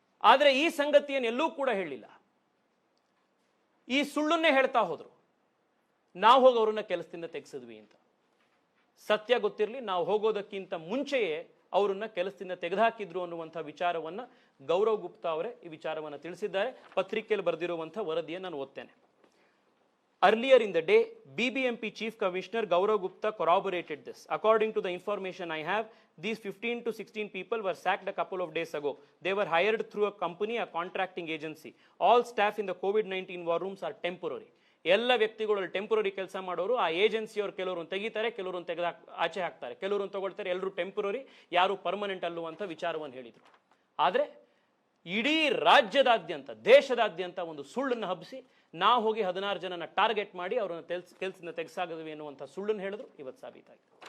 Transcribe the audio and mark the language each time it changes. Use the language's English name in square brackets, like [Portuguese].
[Kannada] ಆದರೆ ಈ ಸಂಗತಿಯನ್ನು ಎಲ್ಲೂ ಕೂಡ ಹೇಳಿಲ್ಲ. ಈ ಸುಳ್ಳನ್ನೇ ಹೇಳ್ತಾ ಹೋದ್ರು, ನಾವು ಹೋಗಿ ಅವ್ರನ್ನ ಕೆಲಸದಿಂದ ತೆಗೆಸಿದ್ವಿ ಅಂತ. ಸತ್ಯ ಗೊತ್ತಿರಲಿ, ನಾವು ಹೋಗೋದಕ್ಕಿಂತ ಮುಂಚೆಯೇ ಅವರನ್ನ ಕೆಲಸದಿಂದ ತೆಗೆದುಹಾಕಿದ್ರು ಅನ್ನುವಂಥ ವಿಚಾರವನ್ನ ಗೌರವ್ ಗುಪ್ತಾ ಅವರೇ ಈ ವಿಚಾರವನ್ನು ತಿಳಿಸಿದ್ದಾರೆ. ಪತ್ರಿಕೆಯಲ್ಲಿ ಬರೆದಿರುವಂಥ ವರದಿಯನ್ನು ನಾನು ಓದ್ತೇನೆ. [English] Earlier in the day, BBMP Chief Commissioner Gaurav Gupta corroborated this. According to the information I have, these 15 to 16 people were sacked a couple of days ago. They were hired through a company, a contracting agency. All staff in the COVID-19 war rooms are temporary. [Kannada] ಎಲ್ಲ ವ್ಯಕ್ತಿಗಳು temporary ಕೆಲಸ ಮಾಡೋರು, ಆ ಏಜೆನ್ಸಿಯವರು ಕೆಲವರು ತೆಗಿತಾರೆ, ಕೆಲವರು ಆಚೆ ಹಾಕ್ತಾರೆ, ಕೆಲವರು ತಗೊಳ್ತಾರೆ, ಎಲ್ಲರೂ ಟೆಂಪರರಿ, ಯಾರು ಪರ್ಮನೆಂಟ್ ಅಲ್ಲುವಂಥ ವಿಚಾರವನ್ನು ಹೇಳಿದರು. ಆದರೆ ಇಡೀ ರಾಜ್ಯದಾದ್ಯಂತ, ದೇಶದಾದ್ಯಂತ ಒಂದು ಸುಳ್ಳನ್ನು ಹಬ್ಬಿಸಿ ನಾವು ಹೋಗಿ 16 ಜನನ ಟಾರ್ಗೆಟ್ ಮಾಡಿ ಅವರನ್ನು ಕೆಲಸದಿಂದ ತೆಗೆಸಾಗದ್ವಿ ಎನ್ನುವಂಥ ಸುಳ್ಳನ್ನು ಹೇಳಿದ್ರು. ಇವತ್ತು ಸಾಬೀತಾಯಿತು.